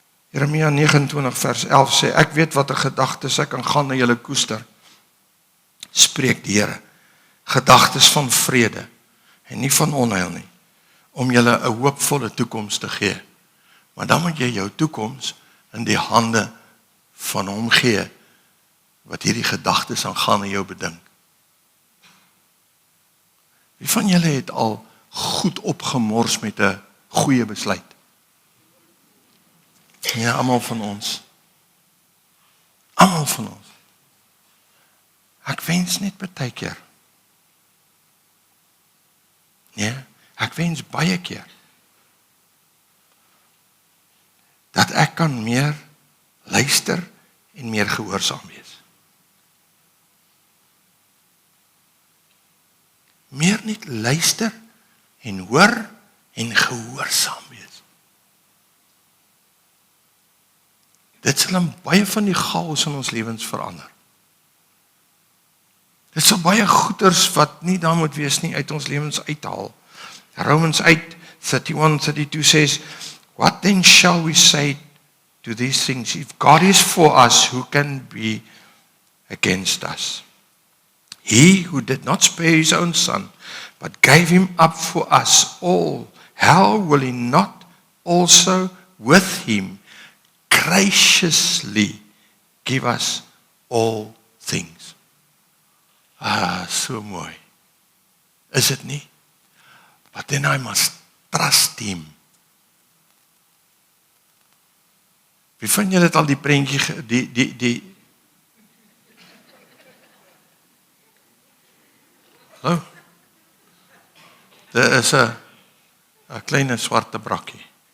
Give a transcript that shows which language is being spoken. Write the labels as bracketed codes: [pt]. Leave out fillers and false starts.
[af] Jeremia 29 vers 11 sê, ek weet wat 'n gedagtes ek aangaande julle koester, spreek die Here, gedagtes van vrede, en nie van onheil nie, om julle 'n hoopvolle toekoms te gee, maar dan moet jy jou toekoms in die hande van hom gee, wat hierdie gedagtes aangaande jou bedink. Wie van julle het al goed opgemors met 'n goeie besluit? Ja, almal van ons. Almal van ons. Ek wens net baie keer. Nee, ek wens baie keer dat ek kan meer luister en meer gehoorsaam wees. Meer net luister en hoor en gehoorsaam wees. Dit sal in baie van die chaos in ons lewens verander. Dit sal baie goeders wat nie daar moet wees nie uit ons lewens uithaal. [en] Romans 8:31-32 says, what then shall we say to these things? If God is for us, who can be against us? He who did not spare his own son, but gave him up for us all, how will he not also with him graciously give us all things? [af] So mooi. Is dit nie? [en] But then I must trust him. [af] Wie van julle het al die prentjie, die hallo? Dit is 'n klein swarte brakkie.